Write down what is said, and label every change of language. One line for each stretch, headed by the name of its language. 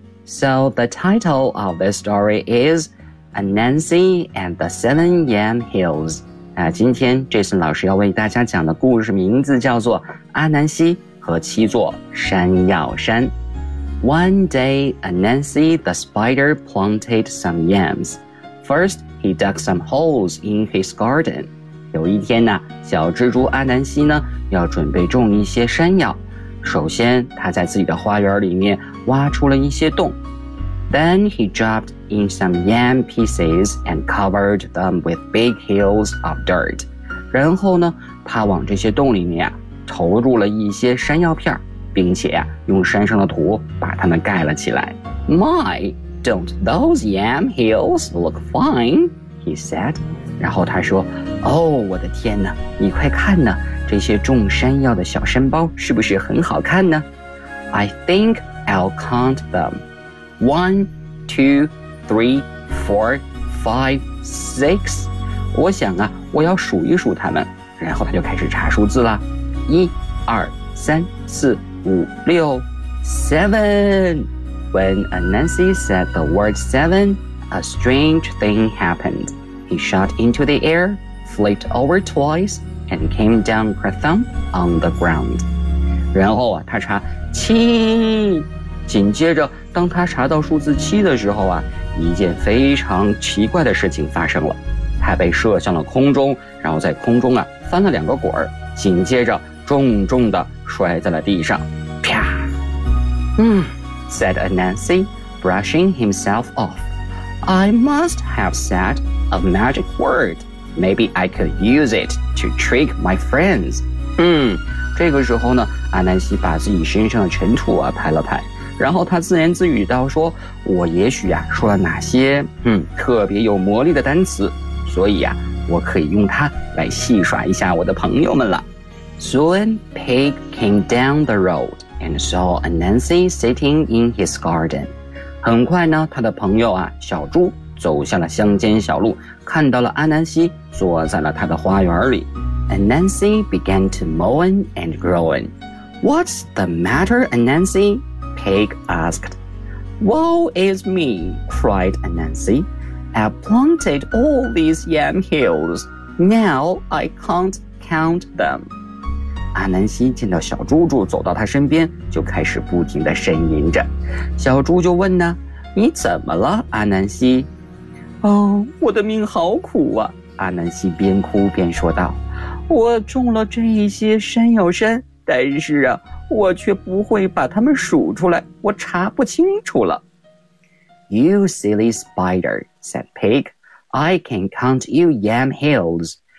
English: So the title of this story is Anansi and the Seven Yam Hills.
Chinese: 今天 Jason 老师要为大家讲的故事名字叫做阿南西和七座山药山。
English: One day, Anansi the spider planted some yams. First, he dug some holes in his garden.
Chinese: 有一天呢，小蜘蛛阿南西呢，要准备种一些山药。首先，他在自己的花园里面挖出了一些洞。
English: Then he dropped in some yam pieces and covered them with big hills of dirt.
Chinese: 然后呢，他往这些洞里面啊，投入了一些山药片，并且啊，用山上的土把它们盖了起来。
English: My, don't those yam hills look fine? He said.
Chinese: 然后他说，哦，我的天哪，你快看呢，这些种山药的小山包是不是很好看呢？
English: I think I'll count them. One, two, three, four, five, six.
Chinese: 我想啊，我要数一数他们。然后他就开始查数字了。一、二、三、四、五、六 ，seven.
English: When Anansi said the word seven, a strange thing happened. He shot into the air, flipped over twice, and came down kerthump on the ground.
Chinese: 然后啊，他查七。紧接着当他查到数字七的时候啊，一件非常奇怪的事情发生了。他被射向了空中，然后在空中啊翻了两个滚儿，紧接着重重地摔在了地上。
English: 啪。said Anansi, brushing himself off. I must have said a magic word. Maybe I could use it to trick my friends.
Chinese: 这个时候呢，阿南西把自己身上的尘土啊拍了拍。然后他自言自语道说，我也许啊说了哪些特别有魔力的单词，所以啊我可以用它来戏耍一下我的朋友们了。
English: Soon, Pig came down the road and saw Anansi sitting in his garden.
Chinese: 很快呢，他的朋友啊，小猪走下了乡间小路，看到了阿南西坐在了他的花园里。
English: Anansi began to moan and groan. What's the matter, Anansi? Pig asked. Woe is me, cried Anansi. I've planted all these yam hills. Now I can't count them.
Chinese: 阿南西见到小猪猪走到他身边，就开始不停地呻吟着。小猪就问呢，你怎么了，阿南西？哦，我的命好苦啊，阿南西边哭边说道，我种了这一些山药山，但是啊，我却不会把它们数出来，我查不清楚了。
English: You silly spider, said Pig, I can count you yam hills.